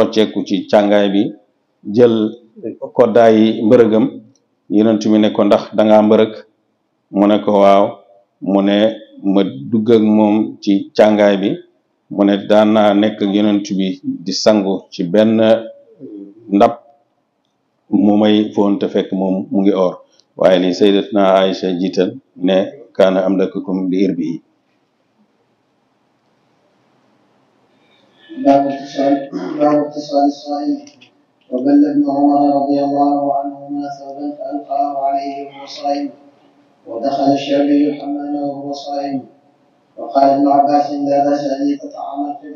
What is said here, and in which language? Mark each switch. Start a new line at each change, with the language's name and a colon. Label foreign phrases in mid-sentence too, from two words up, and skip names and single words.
Wolof: rocceeku ci càngaay bi jël koddaayi mbërëgam yonent bi ne ko ndax dangaa mbërëg mu ne ko waaw mu ne ma dugg ak moom ci càngaay bi mu ne daan naa nekk ak yonent bi di sangu ci benn ndab mu may foon te fekk moom mu ngi or waaye li sayyidatna Aïcha jiital ne
Arabic: كان أملككم لإربه باب اتصال الصائم وبل ابن عمر رضي الله عنهما ثوبا فألقاه عليه وهو صائم ودخل الشعبي الحمام وهو صائم وقال ابن عباس لا بأس أن يتطعم الفطر